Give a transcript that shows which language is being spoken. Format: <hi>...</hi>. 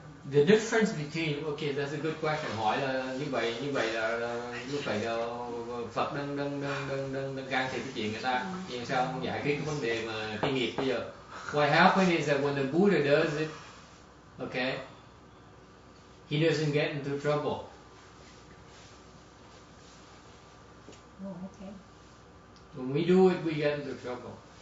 <en>The difference between, okay, that's a good question.</en> <vi>Hỏi là như vậy là như vậy là Phật đang can thiệp cái chuyện người ta, nhưng sao không giải quyết cái vấn đề mà cái nghiệp bây giờ?</vi> <en>What happens is that when the Buddha does it, okay, he doesn't get into trouble. Oh, okay. When we do it, we get into trouble.</en>